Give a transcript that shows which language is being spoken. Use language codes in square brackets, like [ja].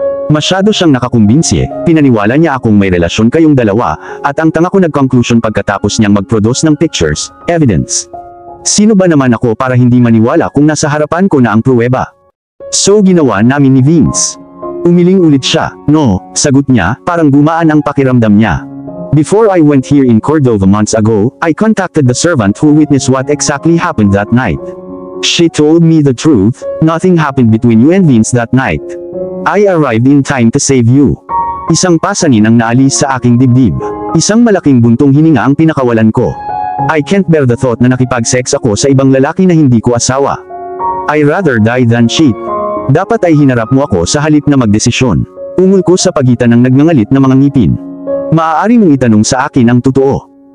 [tl] Masyado siyang nakakumbinsi, pinaniwala niya akong may relasyon kayong dalawa, at ang tanga ko nag-conclusion pagkatapos niyang mag-produce ng pictures, evidence. Sino ba naman ako para hindi maniwala kung nasa harapan ko na ang pruweba? So ginawa namin ni Vince. Umiling ulit siya. No, sagot niya, parang gumaan ang pakiramdam niya. [en] Before I went here in Cordova months ago, I contacted the servant who witnessed what exactly happened that night. She told me the truth, nothing happened between you and Vince that night. I arrived in time to save you. [tl] Isang pasanin ang naalis sa aking dibdib. Isang malaking buntong hininga ang pinakawalan ko. [en] I can't bear the thought [tl] na nakipag-sex ako sa ibang lalaki na hindi ko asawa. [en] I rather die than cheat. [tl] Dapat ay hinarap mo ako sa halip na magdesisyon. Ungol ko sa pagitan ng nagngangalit na mga ngipin. Maaari mong itanong sa akin ang totoo.